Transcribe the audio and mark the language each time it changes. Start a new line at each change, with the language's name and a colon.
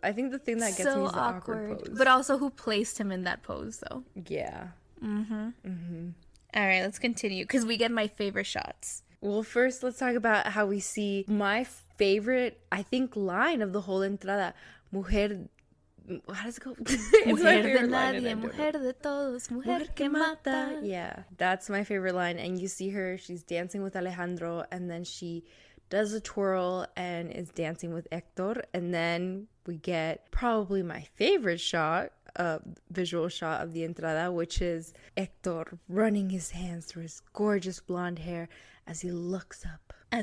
English: I think the thing that gets me is the awkward pose. But also who placed him in that pose, though. Yeah. All right, let's continue, because we get my favorite shots. Well, first, let's talk about how we see my favorite, I think, line of the whole entrada. Mujer... How does it go?
Spanish: Mujer de nadie, mujer de todos, mujer que mata.
English: Yeah, that's my favorite line. And you see her, she's dancing with Alejandro, and then she does a twirl and is dancing with Hector. And then we get probably my favorite shot, visual shot of the entrada, which is Hector running his hands through his gorgeous blonde hair as he looks up.